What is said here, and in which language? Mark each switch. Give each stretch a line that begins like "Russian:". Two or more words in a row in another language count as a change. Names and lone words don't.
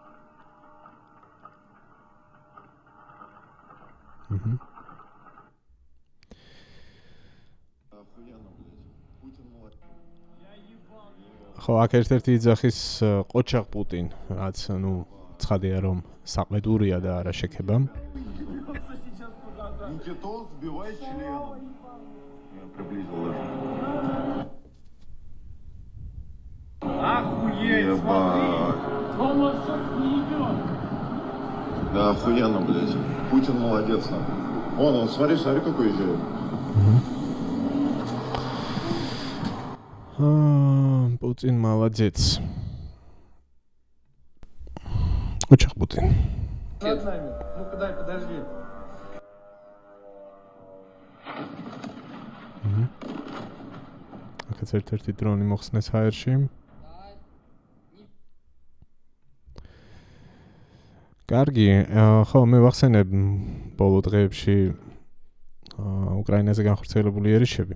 Georgian: ხო, აქ ერთ-ერთი იძახის ყოჩაღ პუტინ, რაც ნუ ცხადია რომ საყმედურია და არა შექება.
Russian: Охуеть, смотри! Томас сейчас не идет! Да, охуенно, блядь. Путин молодец, нахуй. Вон, он, смотри, какой идет. Путин молодец. Очень Путин. Над нами. Ну-ка дай, подожди.
Georgian: აქაც ერთ-ერთი დრონი მოხსნეს ჰაერში. კარგი, ხო, მე ვახსენებ ბოლო დღეებში უკრაინაზე განხორციელებული ერიშები.